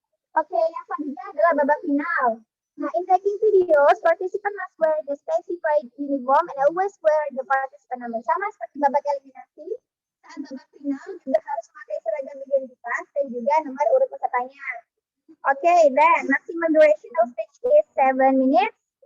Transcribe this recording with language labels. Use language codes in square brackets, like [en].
[id] Oke, yang selanjutnya adalah babak final. [en] Nah, in taking videos, participant must wear the specified uniform and always wear the participant number. [id] Sama seperti babak eliminasi, saat babak final juga harus memakai seragam identitas dan juga nomor urut pesertanya. [en] Oke, then maximum duration of speech is 7 minutes.